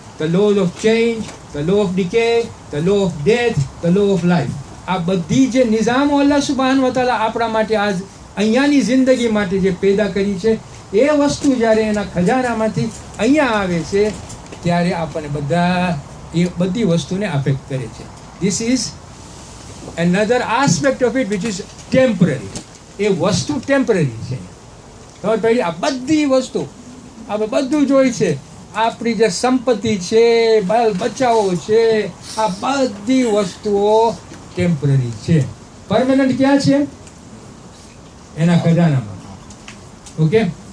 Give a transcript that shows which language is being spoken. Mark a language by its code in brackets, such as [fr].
[en] The laws of change, the law of decay, the law of death, the law of life. [gu] આ બધી જે નિઝામો અલ્લાહ સુબહાનહુ વ તઆલા આપણા માટે આજ અહીંયાની જિંદગી માટે જે પેદા કરી છે, એ વસ્તુ જ્યારે એના ખજાનામાંથી અહીંયા આવે છે ત્યારે આપણને એ બધી વસ્તુને અફેક્ટ કરે છે. [en] This is another aspect of it which is temporary. [gu] એ વસ્તુ ટેમ્પરરી છે. ખબર પડી? આ બધી વસ્તુ આપણે બધું જોઈ છે, આપણી જે સંપત્તિ છે, બાલ બચ્ચાઓ છે, આ બધી વસ્તુઓ ટેમ્પરરી છે. પરમેનન્ટ ક્યાં છે? એના ખજાનામાં. ઓકે.